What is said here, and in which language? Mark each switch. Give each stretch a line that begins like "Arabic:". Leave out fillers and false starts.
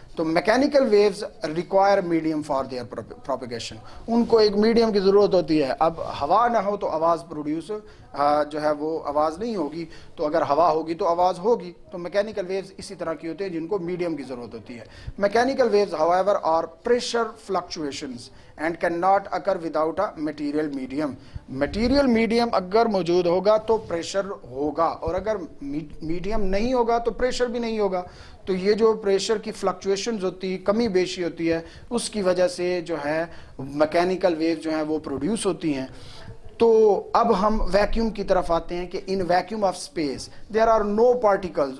English: تو mechanical waves require medium for their propagation.
Urdu: ان کو ایک میڈیم کی ضرورت ہوتی ہے. اب ہوا نہ ہو تو آواز پروڈیوس جو ہے وہ آواز نہیں ہوگی, تو اگر ہوا ہوگی تو آواز ہوگی. تو میکینیکل ویوز اسی طرح کی ہوتی ہیں جن کو میڈیم کی ضرورت ہوتی ہے.
English: Mechanical waves however are pressure fluctuations and cannot occur without a material medium.
Urdu: Material medium اگر موجود ہوگا تو پریشر ہوگا, اور اگر میڈیم نہیں ہوگا تو پریشر بھی نہیں ہوگا. تو یہ جو پریشر کی فلکچویشنز ہوتی ہے, کمی بیشی ہوتی ہے, اس کی وجہ سے جو ہے میکینیکل ویو جو ہیں وہ پروڈیوس ہوتی ہیں. تو اب ہم ویکیوم کی طرف آتے ہیں کہ in vacuum of space there are know particles.